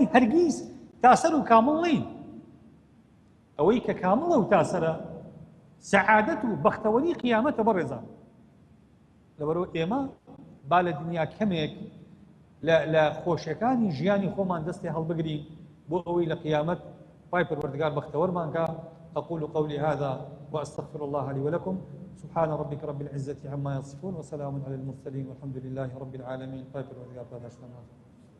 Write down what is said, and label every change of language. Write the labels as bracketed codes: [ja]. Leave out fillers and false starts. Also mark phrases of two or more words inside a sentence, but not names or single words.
[ckb] هەرگیز تاسەر و کامڵ نین ئەوەی کە کامڵە و تاسەرە سەعادەت و بەختەوەری قیامەتە بەڕێزان لەبەرەوە ئێمە با لە دنیا کەمێک لە خۆشیەکانی ژیانی خۆمان دەستی هەڵبگرین بۆ ئەوەی لە قیامەت پای پەروەردگار بەختەوەرمانکە [ar] أقول قولي هذا وأستغفر الله لي ولكم سبحان ربك رب العزة عما يصفون وسلام على المرسلين والحمد لله رب العالمين.